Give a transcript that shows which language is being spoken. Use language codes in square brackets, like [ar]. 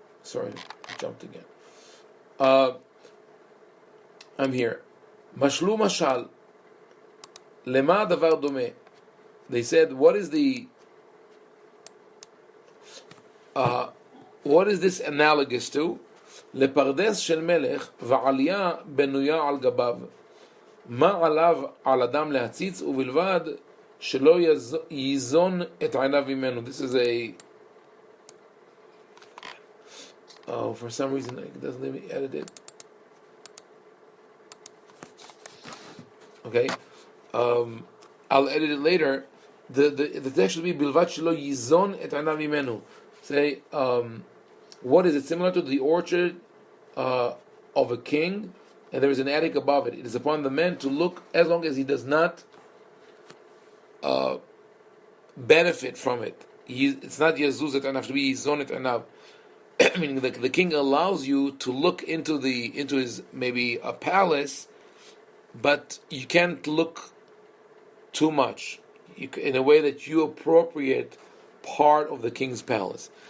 [en] Sorry, I jumped again. I'm here. [he] Mashlu mashal. Lema davar dome. [en] They said, what is this analogous to? [he] לפרדס של מלך ועלייה בנויה על גביו. מה עליו על אדם להציץ ובלבד שלא ייזון את עיניו ממנו. [en] This is for some reason it doesn't let me edit it. Okay. I'll edit it later. The text should be [he] בלבד שלא ייזון את עיניו ממנו. [en] Say, what is it similar to? The orchard of a king, and there is an attic above it. It is upon the man to look as long as he does not benefit from it. It's not [he] yazuz et anav, [en] to be [he] yizon et anav. [en] Meaning the king allows you to look into his maybe a palace, but you can't look too much in a way that you appropriate part of the king's palace.